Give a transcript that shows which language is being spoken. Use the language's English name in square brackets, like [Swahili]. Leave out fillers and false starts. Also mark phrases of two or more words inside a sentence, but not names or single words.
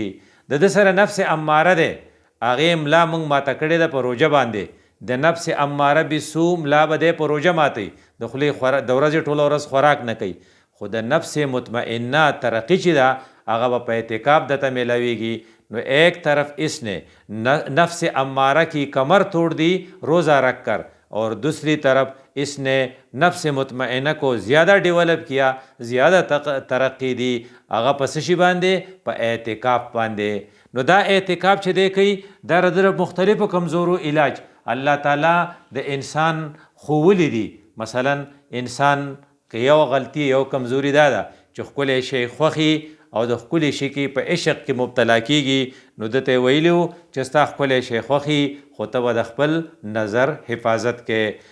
[Pashto] د ده سره نفس اماره دی، هغې ملا موږ ماته کړې ده په روژه باندې. د نفس اماره بسو ملا به دی په روژه ماتوي، د خولې د ورځې ټوله ورځ خوراک نه کوي. خو د نفس مطمئنه ترقی چې ده هغه به په اعتکاف دته میلاویږي. [Urdu] نو ایک طرف اس نے نفس امارہ کی کمر توڑ دی روزہ رکھ کر، اور دوسری طرف اس نے نفس مطمئنہ کو زیادہ ڈیولپ کیا، زیادہ ترقی دی [Pashto] هغه په څه شي باندې؟ په اعتکاف باندې. نو دا اعتکاف چې دی کوي دا د مختلفو کمزورو علاج الله تعالی د انسان ښوولي دي. مثلا انسان که یو غلطي یو کمزوري دا ده چې ښکلی شی خوښي او د ښکلي شي کې په عشق کې مبتلا کېږي، نو ده ته ویلي وو چې ستا ښکلی شی خوښي خو ته به د خپل نظر حفاظت کې.